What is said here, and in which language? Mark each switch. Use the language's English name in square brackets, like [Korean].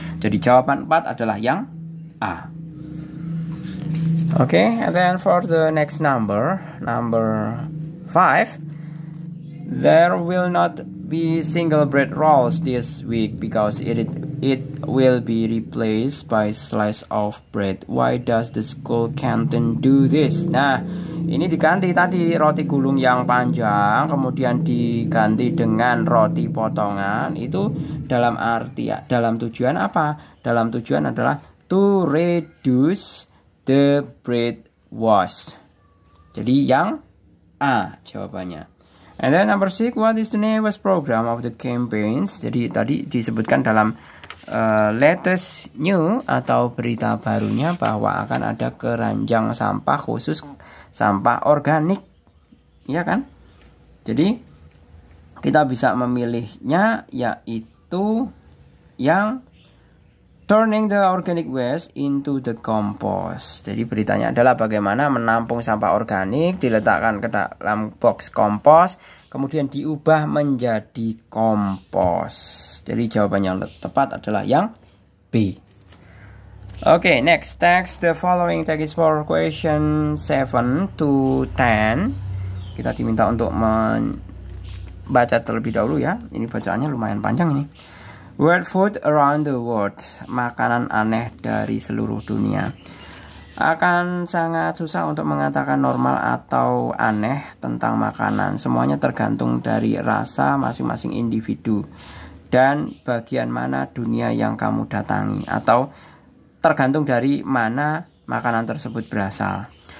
[Indonesian] Jadi jawaban 4 adalah yang A. [English] Okay, and then for the next number 5, there will not be single bread rolls this week because it will be replaced by slice of bread. Why does the school canteen do this? [Indonesian] Nah, ini diganti tadi roti gulung yang panjang, kemudian diganti dengan roti potongan. Itu dalam tujuan apa? Dalam tujuan adalah [English] to reduce the bread waste. [Indonesian] Jadi yang A jawabannya. [English] And then number 6, what is the newest program of the campaigns? [Indonesian] Jadi tadi disebutkan dalam [English] latest new [Indonesian] atau berita barunya bahwa akan ada keranjang sampah khusus sampah organik, ya kan? Jadi kita bisa memilihnya yaitu yang [English] turning the organic waste into the compost. [Indonesian] Jadi beritanya adalah bagaimana menampung sampah organik, diletakkan ke dalam box kompos, kemudian diubah menjadi kompos. Jadi jawaban yang tepat adalah yang B. [English] Okay, next text. The following text is for question 7 to 10. [Indonesian] Kita diminta untuk membaca terlebih dahulu ya. Ini bacaannya lumayan panjang ini. [English] Weird food around the world. [Indonesian] Makanan aneh dari seluruh dunia. Akan sangat susah untuk mengatakan normal atau aneh tentang makanan. Semuanya tergantung dari rasa masing-masing individu dan bagian mana dunia yang kamu datangi, atau tergantung dari mana makanan tersebut berasal.